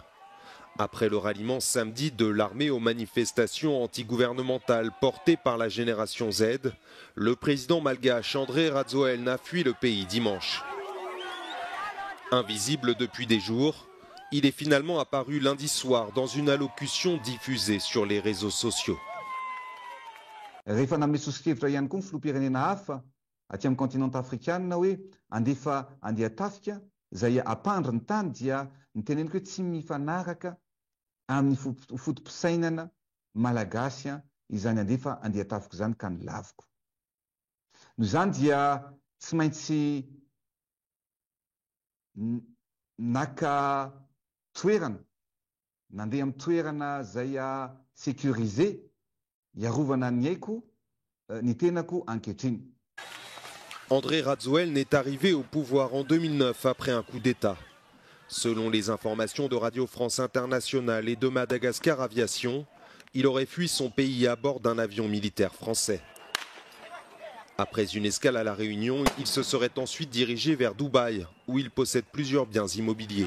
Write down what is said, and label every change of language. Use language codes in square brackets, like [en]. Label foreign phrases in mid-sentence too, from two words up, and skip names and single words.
[fr] Après le ralliement samedi de l'armée aux manifestations antigouvernementales portées par la génération Z, le président malgache Andry Rajoelina a fui le pays dimanche. Invisible depuis des jours, il est finalement apparu lundi soir dans une allocution diffusée sur les réseaux sociaux. [mg] Rehefa namely souskrivitra ihany koa ny filoham-pirenena hafa aty amin'ny continent afrikanina hoe andefa andeha tafika izay apandry ny tany dia niteneniko hoe tsy mifanaraka amin'ny fotom-pisainana malagasy izany andefa andeha tafika izany ka ny laviko. Noho izany dia tsy maintsy naka toerana, nandeha amin'ny toerana izay sécurisé iarovana ny aiko, ny tenako ankehitriny. [fr] Andry Rajoelina est arrivé au pouvoir en 2009 après un coup d'État. Selon les informations de Radio France Internationale et de Madagascar Aviation, il aurait fui son pays à bord d'un avion militaire français. Après une escale à La Réunion, il se serait ensuite dirigé vers Dubaï, où il possède plusieurs biens immobiliers.